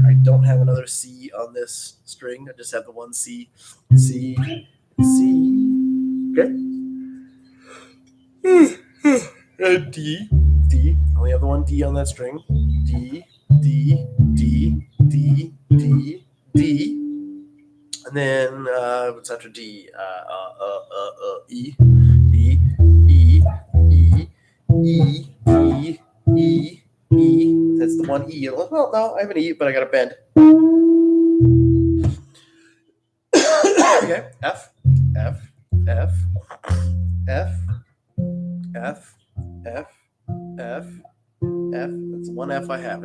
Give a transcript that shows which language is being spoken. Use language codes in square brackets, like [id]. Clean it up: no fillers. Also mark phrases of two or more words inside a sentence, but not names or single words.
[en] I don't have another C on this string. I just have the one C, C, C, okay. D, D, I only have the one D on that string, D, D, D, D, D, D, and then what's after D? E, E, E, E, E, E, E, E. That's the one E. Well, no, I have an E, but I got a bend. Okay, F, F, F, F, F, F, F, F. That's one F I have.